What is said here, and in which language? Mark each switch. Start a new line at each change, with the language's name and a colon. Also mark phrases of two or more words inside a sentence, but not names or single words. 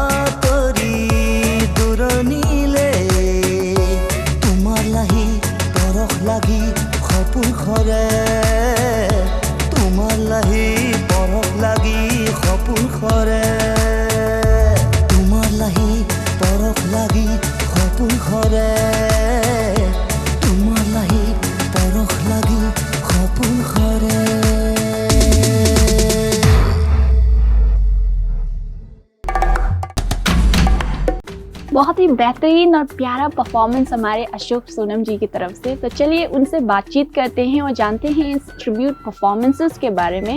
Assamese: আঁতৰি দূৰণিলে তোমাৰ লাহি পৰ পৰশ লাগি সপোন সৰে তোমাৰ লাহি পৰশ লাগি সপোন সৰে তোমাৰ লাহি পৰশ লাগি সপোন সৰে তোমাৰ লাহি পৰশ লাগি সপোন সৰে
Hindi: बहुत ही बेहतरीन और प्यारा परफॉर्मेंस हमारे अशोक सोनम जी की तरफ से। तो चलिए उनसे बातचीत करते हैं और जानते हैं इस
English: tribute performances
Hindi: के बारे में।